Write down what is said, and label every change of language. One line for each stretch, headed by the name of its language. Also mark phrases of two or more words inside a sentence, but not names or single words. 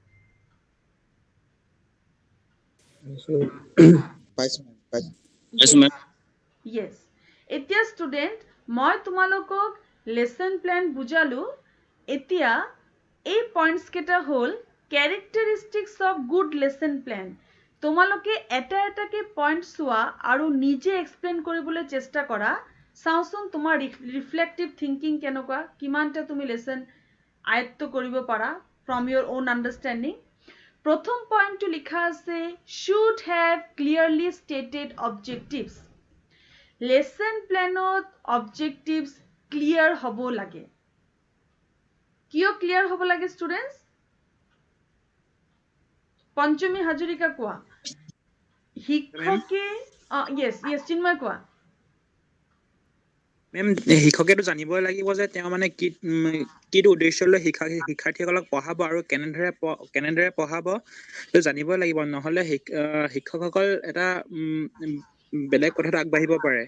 Assamese: পাইছো মেম yes এতিয়া ষ্টুডেন্ট মই তোমালোকক
English: lesson plan
Assamese: বুজালো এতিয়া এই পয়েন্টস কেটা হ'ল
English: characteristics of good lesson
Assamese: plan তোমালোকে এটা এটাকে পয়েন্ট চোৱা আৰু নিজে এক্সপ্লেইন কৰিবলৈ চেষ্টা কৰা চাওচোন তোমাৰ
English: reflective thinking
Assamese: কেনেকুৱা কিমানটা তুমি লেসন আয়ত্ত কৰিব পাৰা
English: from your own understanding
Assamese: প্ৰথম পয়েন্টটো লিখা আছে
English: should have clearly stated objectives lesson planত objectives clear
Assamese: হ'ব লাগে কিয় ক্লিয়াৰ হ'ব লাগে ষ্টুডেন্টস পঞ্চমী হাজৰিকা কোৱা শিক্ষকে yes চিন্ময় কোৱা মেম শিক্ষকেতো জানিবই লাগিব যে তেওঁ মানে কিটো উদ্দেশ্যলৈ শিক্ষাৰ্থীসকলক পঢ়াব আৰু কেনেদৰে পঢ়াব তো জানিবই লাগিব নহলে শিক্ষকসকল এটা বেলেগ কথাত আগবাঢ়িব পাৰে